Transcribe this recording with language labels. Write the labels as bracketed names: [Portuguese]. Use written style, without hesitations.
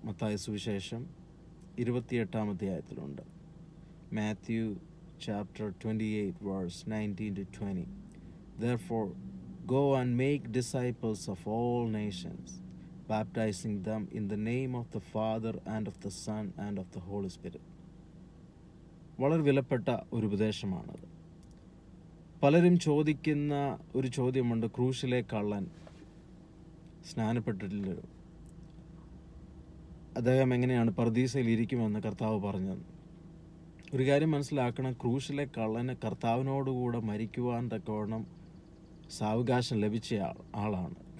[Malayalam] മത്തായി സുവിശേഷം 28 അധ്യായത്തിലുണ്ട്. Matthew chapter 28 verse 19-20. [English] Therefore go and make disciples of all nations, baptizing them in the name of the Father and of the Son and of the Holy Spirit. [Malayalam] വളരെ വിലപ്പെട്ട ഒരു ഉപദേശമാണത്. പലരും ചോദിക്കുന്ന ഒരു ചോദ്യമുണ്ട്, ക്രൂശിലെ കള്ളൻ സ്നാനപ്പെട്ടിട്ടില്ലല്ലോ, അദ്ദേഹം എങ്ങനെയാണ് പർദീസയിൽ ഇരിക്കുമെന്ന് കർത്താവ് പറഞ്ഞത്? ഒരു കാര്യം മനസ്സിലാക്കണം, ക്രൂശിലെ കള്ളന് കർത്താവിനോടുകൂടെ മരിക്കുവാൻ തക്കവണ്ണം സാവകാശം ലഭിച്ച ആളാണ്.